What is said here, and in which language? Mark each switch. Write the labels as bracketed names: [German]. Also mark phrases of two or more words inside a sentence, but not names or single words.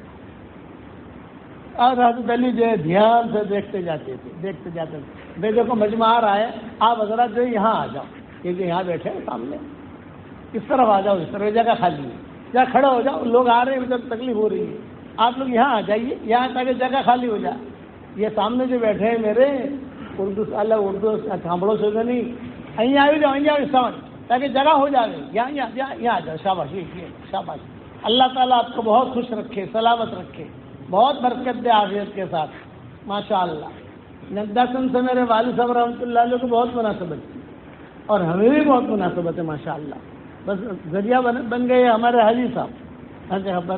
[Urdu] اور حضرت علی جو ہے دھیان سے دیکھتے جاتے تھے، دیکھتے جاتے تھے، بے دیکھو مجمع آ رہا ہے، آپ حضرات جو یہاں آ جاؤ، یہ جو یہاں بیٹھے ہیں سامنے، اس طرف آ جاؤ، اس طرح جگہ خالی ہے، یا کھڑے ہو جاؤ، لوگ آ رہے ہیں، ادھر تکلیف ہو رہی ہے، آپ لوگ یہاں آ جائیے، یہاں تاکہ جگہ خالی ہو جائے۔ یہ سامنے جو بیٹھے ہیں میرے اردو اردو سانبڑوں سے نہیں، [Gujarati] અહીં આવી જાઓ، અહીં આવી [Urdu] سمجھ، تاکہ جگہ ہو جائے، یہاں آ جاؤ، شاباش، یہ شاباش۔ اللہ تعالیٰ آپ کو بہت خوش رکھے، سلامت رکھے، بہت برکت دے عافیت کے ساتھ، ماشاءاللہ۔ نگداسن سے میرے والد صاحب رحمۃ اللہ علیہ کو بہت مناسبت تھی، اور ہمیں بھی بہت مناسبت ہے ماشاءاللہ، بس ذریعہ بن گئے ہمارے حاجی صاحب۔